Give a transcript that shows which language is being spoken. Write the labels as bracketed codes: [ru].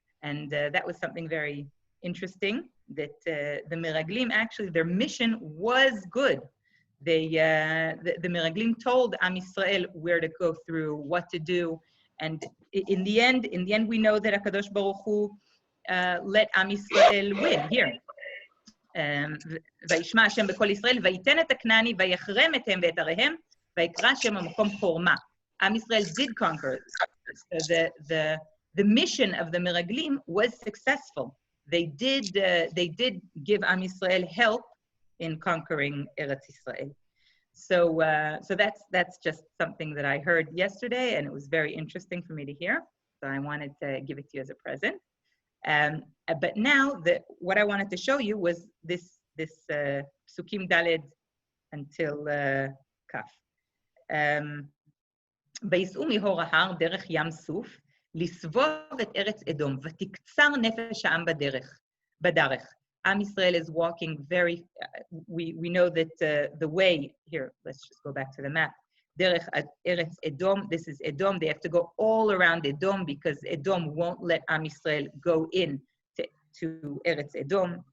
[en] And that was something very interesting, that the meraglim, actually, their mission was good. The meraglim told Am Yisrael where to go through, what to do, and in the end, we know that HaKadosh Baruch Hu let Am Yisrael win here. [he] וישמע השם בכל ישראל, ויתן את הכנעני, ויחרם אתם ואת עריהם, ויקרא שם המקום חורמה. [en] Am Yisrael did conquer. So the mission of the meraglim was successful. They did give Am Yisrael help in conquering Eretz Israel. So that's just something that I heard yesterday, and it was very interesting for me to hear. So I wanted to give it to you as a present. But now what I wanted to show you was this Psukim Daled until Kaf. [he] ויסעו מהור ההר דרך ים סוף, לסבוב את ארץ אדום, ותקצר נפש העם בדרך. [en] Am Yisrael is walking very, we know that the way, here, let's just go back to the map. Derech Eretz Edom, this is Edom. They have to go all around Edom because Edom won't let Am Yisrael go in to Eretz Edom.